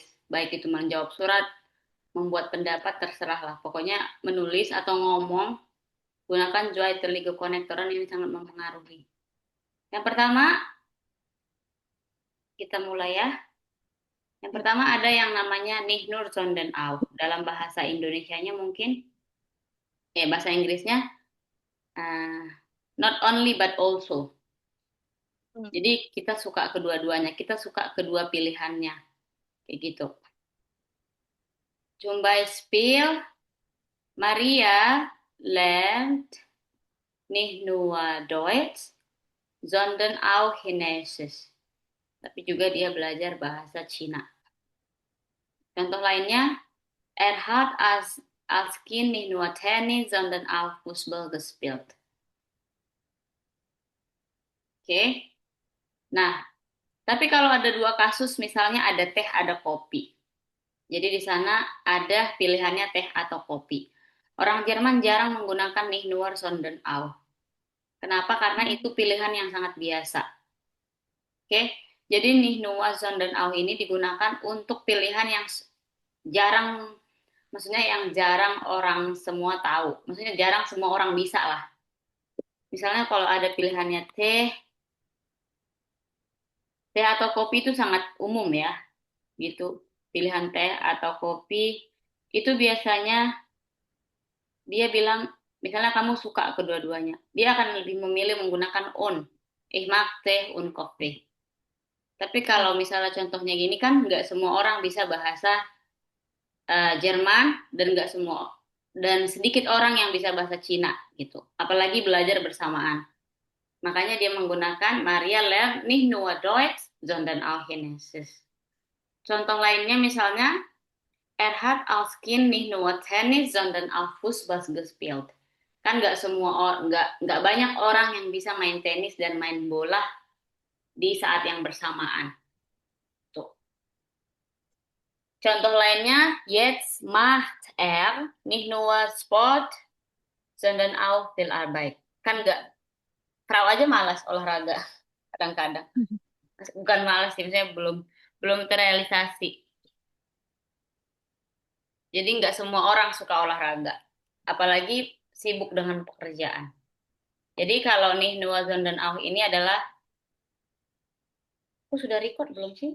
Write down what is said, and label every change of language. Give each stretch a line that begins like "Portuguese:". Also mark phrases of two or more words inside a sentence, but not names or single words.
Indonesian: Baik itu menjawab surat, membuat pendapat, terserahlah. Pokoknya menulis atau ngomong, gunakan Zweite konektoran ini sangat mempengaruhi. Yang pertama, kita mulai ya. Yang pertama ada yang namanya
German: nicht nur sondern auch.
Indonesian: Dalam bahasa Indonesianya mungkin, bahasa Inggrisnya,
English: uh, not only but also. Hmm.
Indonesian: Jadi kita suka kedua-duanya, kita suka kedua pilihannya, kayak gitu.
German: Zum Beispiel, Maria lernt nicht nur Deutsch, sondern auch Chinesisch.
Indonesian: Tapi juga dia belajar bahasa Cina. Contoh lainnya,
German: er hat als Kind nicht nur Tennis, sondern auch Fußball gespielt.
Indonesian: Oke. Nah, tapi kalau ada dua kasus, misalnya ada teh, ada kopi. Jadi di sana ada pilihannya teh atau kopi. Orang Jerman jarang menggunakan
German: nicht nur, sondern auch.
Indonesian: Kenapa? Karena itu pilihan yang sangat biasa. Oke, jadi
German: nicht nur, sondern auch
Indonesian: ini digunakan untuk pilihan yang jarang, maksudnya yang jarang orang semua tahu. Maksudnya jarang semua orang bisa lah. Misalnya kalau ada pilihannya teh atau kopi itu sangat umum ya, gitu. Pilihan teh atau kopi itu biasanya dia bilang, misalnya kamu suka kedua-duanya, dia akan lebih memilih menggunakan on.
German: Ich mag teh und Kaffee.
Indonesian: Tapi kalau misalnya contohnya gini kan nggak semua orang bisa bahasa Jerman dan nggak semua dan sedikit orang yang bisa bahasa Cina gitu. Apalagi belajar bersamaan. Makanya dia menggunakan
German: Maria lernt nicht nur Deutsch, sondern auch Chinesisch. Contoh lainnya misalnya er hat als Kind nicht nur Tennis, sondern auch Fußball gespielt.
Indonesian: Kan nggak banyak orang yang bisa main tenis dan main bola di saat yang bersamaan. Tuh. Contoh lainnya,
German: jetzt macht er nicht nur Sport, sondern auch viel Arbeit.
Indonesian: Kan nggak, Frau aja malas olahraga kadang-kadang. Bukan malas sih, misalnya belum belum terrealisasi. Jadi nggak semua orang suka olahraga, apalagi sibuk dengan pekerjaan. Jadi kalau nih Nuazon dan Au ini adalah, aku sudah record belum sih?